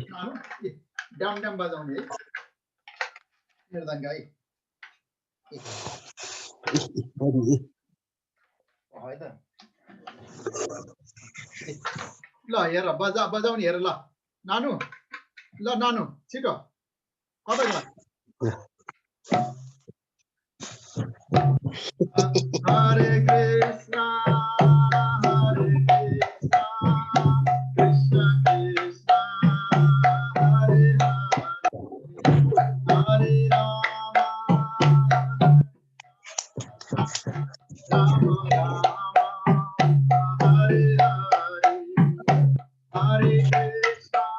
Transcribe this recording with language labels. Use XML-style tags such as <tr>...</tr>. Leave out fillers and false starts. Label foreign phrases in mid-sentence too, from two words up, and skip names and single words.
<ne>ड्याम ड्याम बजाउने है मृदङ्ग है त ल हेर बजाउने हेर ल नानु छिटो कता गयो</ne> <sa>हरे कृष्ण कृष्ण कृष्ण हरे हरे राम राम राम हरे हरे कृष्ण</sa>